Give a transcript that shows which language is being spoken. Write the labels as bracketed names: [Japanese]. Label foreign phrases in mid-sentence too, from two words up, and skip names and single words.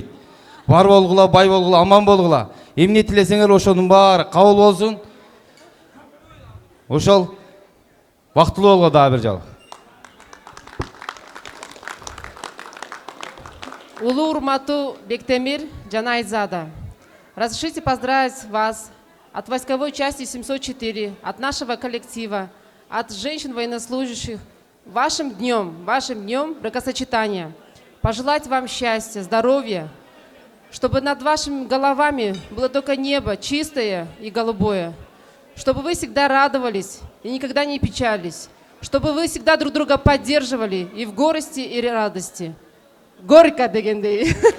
[Kyrgyz] Бар болгула, бай болгула, аман болгула. Эмне тилесеңер ошонун баары кабыл болсун. Ошол бактылуу болгула дагы бир жолу. Улуу урматтуу Бектемир жана Айзада. [Russian] Разрешите поздравить вас от войсковой части 704, от нашего коллектива, от женщин-военнослужащих вашим днем бракосочетания. Пожелать вам счастья, здоровья, чтобы над вашими головами было только небо чистое и голубое, чтобы вы всегда радовались и никогда не печались, чтобы вы всегда друг друга поддерживали и в горести, и в радости. [Kyrgyz] Горько дегендей.